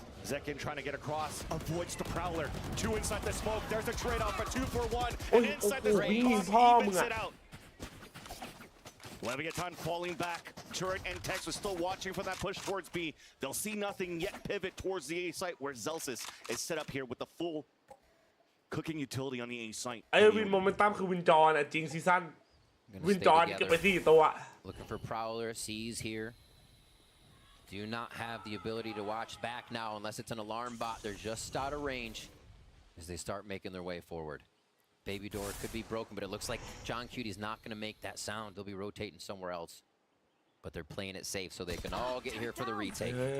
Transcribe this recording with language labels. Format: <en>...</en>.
<en>Zekin trying to get across, avoids the Prowler. 2 inside the smoke, there's a trade-off for 2 for 1. And inside the smoke, evens it out. Leviathan falling back. Turret and Tex was still watching for that push towards B. They'll see nothing yet pivot towards the A site where Zelsis is set up here with the full cooking utility on the A site.</en> <th>ไอ้วินโมเมนตัมคือวินจอนอ่ะจริงซีซั่น วินจอนเก็บไป4 ตัว</th> <en>Looking for Prowler, C's here. Do not have the ability to watch back now unless it's an alarm bot. They're just out of range as they start making their way forward. Baby door could be broken, but it looks like John Cutie's not going to make that sound. They'll be rotating somewhere else. But they're playing it safe so they can all get here for the retake.</en>